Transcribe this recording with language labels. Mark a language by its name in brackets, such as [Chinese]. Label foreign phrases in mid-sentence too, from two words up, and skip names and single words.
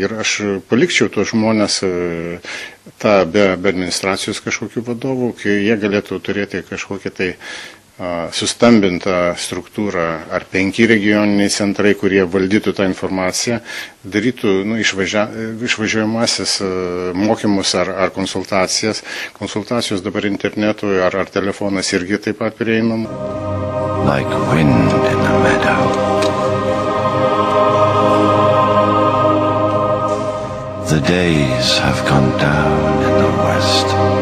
[Lithuanian] Ir aš palikčiau tuos žmonės be administracijos kažkokių vadovų, kai jie galėtų turėti kažkokią tai sustambintą struktūrą ar 5 regioniniai centrai, kurie valdytų tą informaciją, darytų išvažiuojamasis mokymus ar konsultacijas. Konsultacijos dabar internetu ar telefonas irgi taip pat prieinama. [English] Like wind in the meadow. The days have gone down in the west.